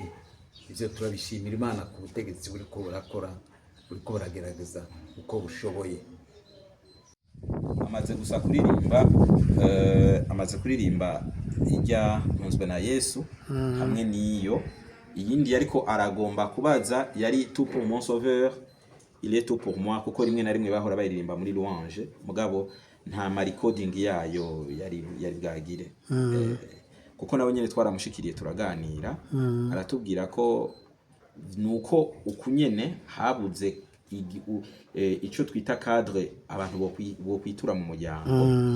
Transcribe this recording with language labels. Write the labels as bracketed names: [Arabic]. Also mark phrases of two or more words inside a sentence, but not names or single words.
[Rundi] Ivyo turabishimira Imana ku butegetsi buriko burakora, buriko buragerageza uko bushoboye. amaze kuririmba ijya ntunzwe na Yesu hamwe n'iyo iyindi ariko aragomba kubaza yari [French] tout pour mon sauveur, il est tout pour moi, [Rundi] kuko rimwe na rimwe bahora bayiririmba muri louange mugabo nta recording yayo yari bwagire. Kuko nabo nyene twaramushikiriye turaganira, aratubwira ko nuko ukunyene habuze ico twita cadre abantu bo kwitura mu muryango.